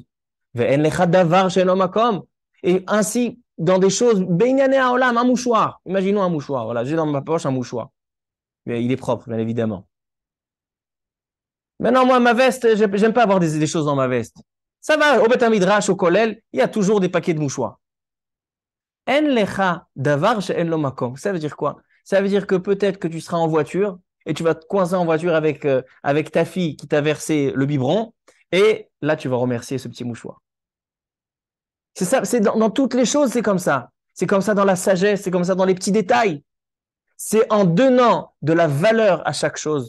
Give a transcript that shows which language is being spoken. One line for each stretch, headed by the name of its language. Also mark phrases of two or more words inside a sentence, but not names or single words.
French: Et ainsi, dans des choses, un mouchoir. Imaginons un mouchoir. Voilà, j'ai dans ma poche un mouchoir. Mais il est propre, bien évidemment. Maintenant, moi, ma veste, j'aime pas avoir des choses dans ma veste. Ça va, au
Hebrew: בית מדרש,
French: au Kollel, il y a toujours des paquets de mouchoirs.
Hebrew: En lecha davar she'en lo makom.
French: Ça veut dire quoi? Ça veut dire que peut-être que tu seras en voiture et tu vas te coincer en voiture avec ta fille qui t'a versé le biberon et là, tu vas remercier ce petit mouchoir. C'est ça, c'est dans toutes les choses, c'est comme ça. C'est comme ça dans la sagesse, c'est comme ça dans les petits détails. C'est en donnant de la valeur à chaque chose.